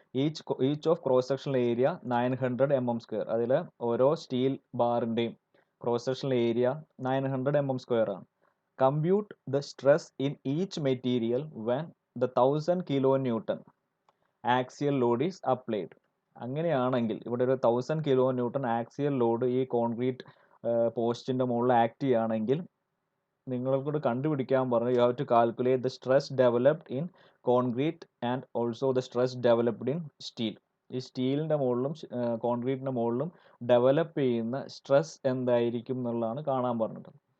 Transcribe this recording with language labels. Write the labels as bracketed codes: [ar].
[en] each of cross sectional area [ml] 900 mm². അതിൽ ഓരോ steel ബാറിൻ്റെയും cross sectional area 900 mm² ആണ്. [en] Compute the stress in each material when the 1000 kN axial load is applied. [ml] അങ്ങനെയാണെങ്കിൽ ഇവിടെ ഒരു 1000 kN axial load ഈ concrete പോസ്റ്റിൻ്റെ മുകളിൽ act ചെയ്യുകയാണെങ്കിൽ നിങ്ങളോട് കണ്ടുപിടിക്കാൻ പറഞ്ഞു, [en] You have to calculate the stress developed in concrete and also the stress developed in steel. [ml] ഈ സ്റ്റീലിൻ്റെ മുകളിലും കോൺക്രീറ്റിൻ്റെ മുകളിലും ഡെവലപ്പ് ചെയ്യുന്ന സ്ട്രെസ് എന്തായിരിക്കും എന്നുള്ളതാണ് കാണാൻ പറഞ്ഞത്.